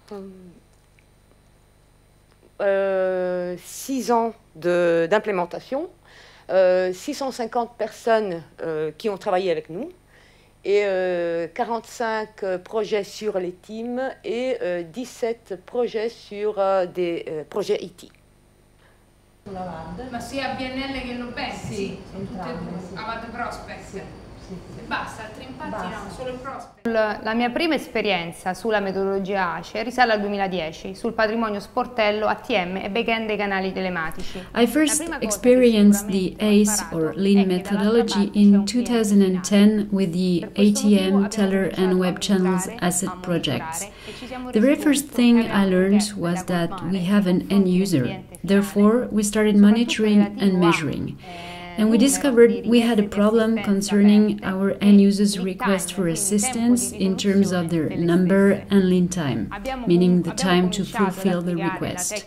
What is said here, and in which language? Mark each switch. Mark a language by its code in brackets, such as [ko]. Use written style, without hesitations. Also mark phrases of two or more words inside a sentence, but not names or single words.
[fr] 6 ans d'implémentation, 650 personnes qui ont travaillé avec nous, et 45 projets sur les teams et 17 projets sur des projets IT. [it] Ma sia BNL che non pensi? Sì, avete prospect? Basta, altri impatti no, solo il prospect. La mia prima esperienza sulla metodologia ACE risale al 2010, sul patrimonio sportello, ATM e backend dei canali telematici. [en] I first experienced the ACE or Lean methodology in 2010 with the ATM, teller and web channels asset projects. The very first thing I learned was that we have an end user. Therefore, we started monitoring and measuring. And we discovered we had a problem concerning our end users' request for assistance in terms of their number and lead time, meaning the time to fulfill the request.